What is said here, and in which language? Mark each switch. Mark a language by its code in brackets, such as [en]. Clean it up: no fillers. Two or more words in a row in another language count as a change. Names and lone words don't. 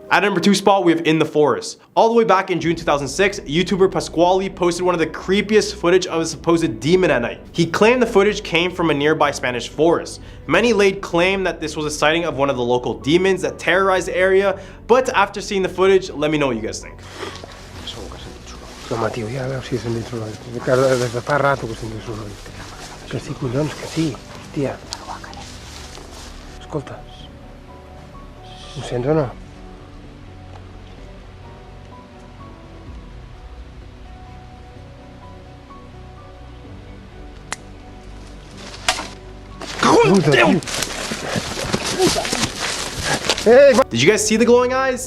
[en] At number 2 spot, we have In the Forest. All the way back in June 2006, YouTuber Pasquale posted one of the creepiest footage of a supposed demon at night. He claimed the footage came from a nearby Spanish forest. Many laid claim that this was a sighting of one of the local demons that terrorized the area, but after seeing the footage, let me know what you guys think. [ca] Home, tio, ja a veure si és dins un ull. Des de fa rato que estem dins un ull. Que sí, collons, que sí. Hòstia. Escolta. Ho sents o no? [en] Did you guys see the glowing eyes?